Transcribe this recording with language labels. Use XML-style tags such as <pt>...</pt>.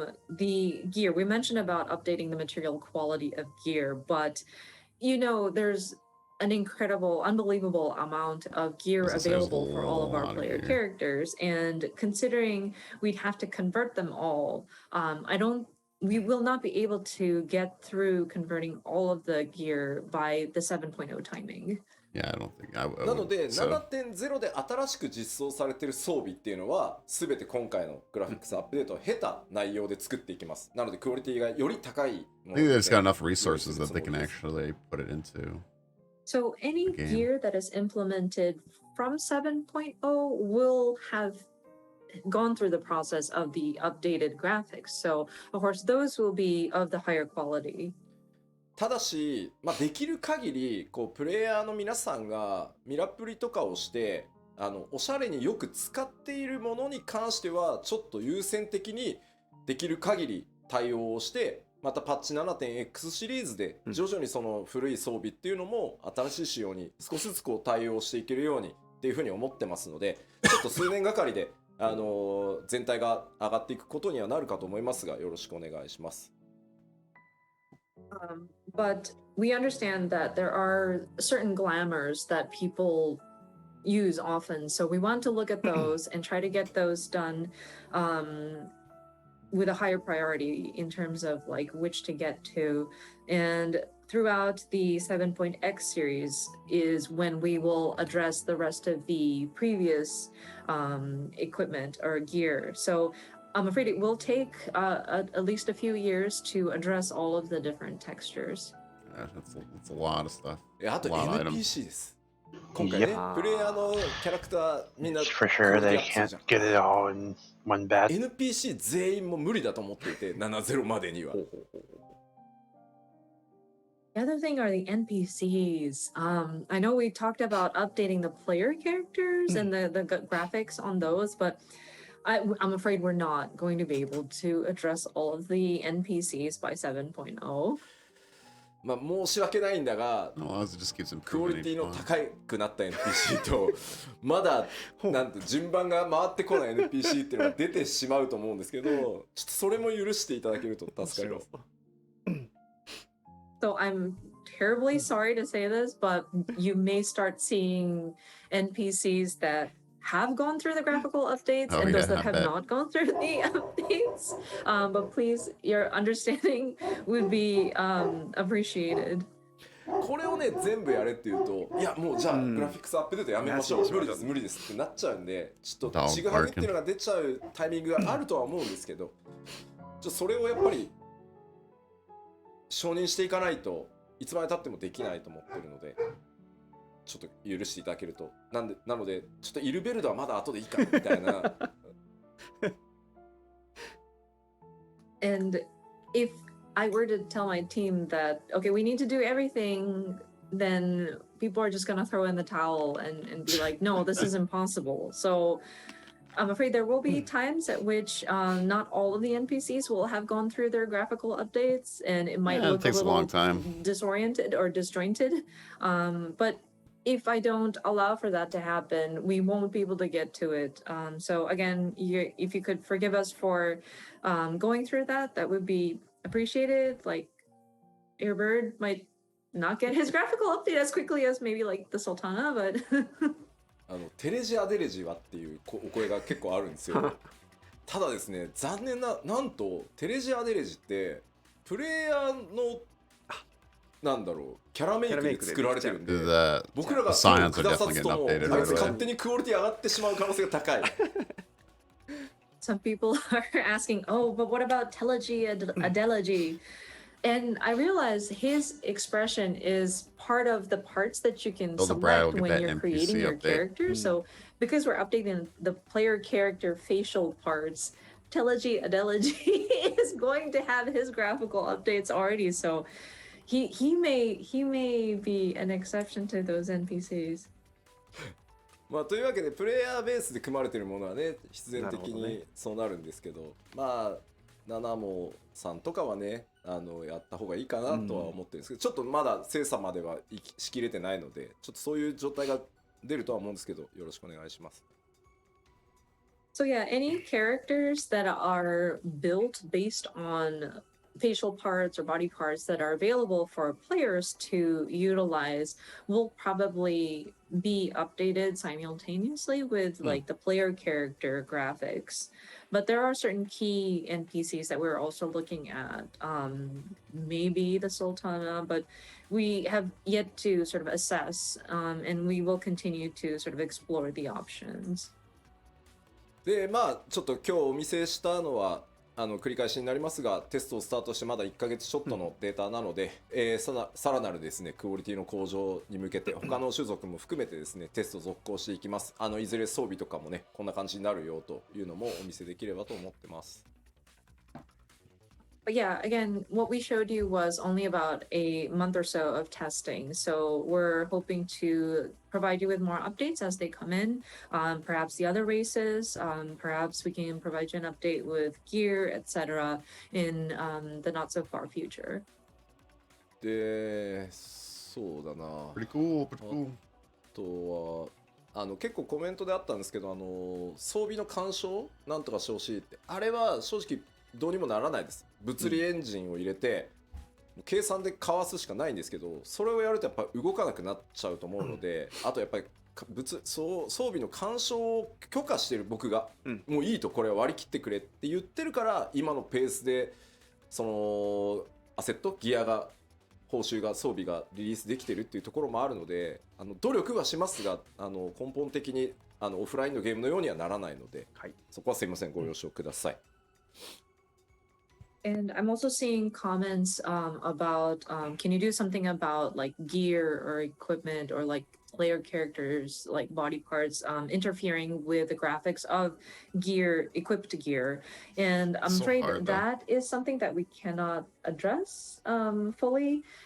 <en>The gear, we mentioned about updating the material quality of gear, but you know, there's an incredible, unbelievable amount of gear available for all of our player characters. And considering we'd have to convert them all, we will not be able to get through converting all of the gear by the 7.0 timing. Yeah, I don't think I would.</en> <ja>なので、7.0 で新しく実装されている装備っていうのは、すべて今回のグラフィックスアップデートを経た内容で作っていきます。なので、クオリティがより高いもの。</ja> <en>I think they've got enough resources that they can actually put it into. So any gear that is implemented from 7.0 will have gone through the process of the updated graphics. So of course those will be of the higher quality.</en> <ja>ただし、できる限りこうプレイヤーの皆さんがミラプリとかをしておしゃれによく使っているものに関してはちょっと優先的にできる限り対応をして、またパッチ 7.x シリーズで徐々にその古い装備っていうのも新しい仕様に少しずつこう対応していけるようにっていうふうに思ってますので、ちょっと数年がかりで全体が上がっていくことにはなるかと思いますが、よろしくお願いします。</ja> <en>But we understand that there are certain glamours that people use often, so we want to look at those and try to get those done with a higher priority in terms of like which to get to. And throughout the 7.x series is when we will address the rest of the previous equipment or gear. So I'm afraid it will take at least a few years to address all of the different textures. Yeah, that's a lot of stuff.</en> <ja>あと NPC です。今回ね、プレイヤーのキャラクターみんな</ja> <en>For sure they can't get it all in one batch.</en> <ja>NPC 全員も無理だと思っていて、7.0 までには。</ja> <en>The other thing are the NPCs. I know we talked about updating the player characters and the graphics on those, but I'm afraid we're not going to be able to address all of the NPCs by 7.0.</en> <ja>申し訳ないんだが、クオリティの高くなった NPC とまだなんと順番が回ってこない NPC っていうのが出てしまうと思うんですけど、ちょっとそれも許していただけると助かります。</ja> <en>So I'm terribly sorry to say this, but you may start seeing NPCs that have gone through the graphical updates and those that have not gone through the updates. But please, your understanding would be appreciated.</en> <ja>これをね全部やれって言うと、いやもうじゃあグラフィックスアップデートやめましょう、無理です無理ですってなっちゃうんで、ちょっとちぐはぐっていうのが出ちゃうタイミングがあるとは思うんですけど、それをやっぱり承認していかないといつまで経ってもできないと思ってるので、ちょっと許していただけると。なのでちょっとイルベルドはまだ後でいいかみたいな。</ja> <en>And if I were to tell my team that, okay, we need to do everything, then people are just going to throw in the towel and be like, no, this is impossible. So I'm afraid there will be times at which not all of the NPCs will have gone through their graphical updates, and it might Yeah, it look a takes a long little time. disoriented or disjointed. But if I don't allow for that to happen, we won't be able to get to it. So again, if you could forgive us for going through that, that would be appreciated. Like, your bird might not get his graphical update as quickly as maybe like the Sultana, but</en> <ja>テレジアデレジはっていうお声が結構あるんですよ。ただですね、残念な、なんとテレジアデレジってプレイヤーのなんだろう、キャラメイクで作られてるんで、僕らが手を下さずともあいつ勝手にクオリティ上がってしまう可能性が高い。</ja> <en>Some people are asking, oh, but what about Telegy Adelegy? And I realize his expression is part of the parts that you can select when you're creating your character. So because we're updating the player character facial parts, Telegy Adelegy is going to have his graphical updates already. So he may be an exception to those NPCs.</en> <ja>まあというわけでプレイヤーベースで組まれてるものはね必然的にそうなるんですけど、まあナナモさんとかはねやった方がいいかなとは思ってるんですけど、ちょっとまだ精査まではしきれてないので、ちょっとそういう状態が出るとは思うんですけど、よろしくお願いします。</ja> <en>So yeah, any characters that are built based on facial parts or body parts that are available for players to utilize will probably be updated simultaneously with like the player character graphics. But there are certain key NPCs that we're also looking at. Maybe the Sultana, but we have yet to sort of assess, and we will continue to sort of explore the options.</en> <ja>でまあちょっと今日お見せしたのは繰り返しになりますが、テストをスタートしてまだ1ヶ月ちょっとのデータなので、さらなるですねクオリティの向上に向けて他の種族も含めてですねテスト続行していきます。いずれ装備とかもねこんな感じになるよというのもお見せできればと思ってます。</ja> <en>But yeah, again, what we showed you was only about a month or so of testing. So we're hoping to provide you with more updates as they come in. Perhaps the other races, perhaps we can provide you an update with gear, etc. in the not so far future.</en> <ja>で、そうだな。</ja> <en>Pretty cool, pretty cool.</en> <ja>あとは結構コメントであったんですけど、装備の干渉なんとかしてほしいって、あれは正直どうにもならないです。物理エンジンを入れて、計算でかわすしかないんですけど、それをやるとやっぱ動かなくなっちゃうと思うので、あとやっぱり装備の干渉を許可してる僕が、もういいとこれは割り切ってくれって言ってるから今のペースでそのアセットギアが報酬が装備がリリースできてるっていうところもあるので、努力はしますが根本的にオフラインのゲームのようにはならないので、はい、そこはすいませんご了承ください。</ja> <en>And I'm also seeing comments about can you do something about like gear or equipment or like player characters like body parts interfering with the graphics of gear, equipped gear. And I'm afraid that is something that we cannot address fully.</en>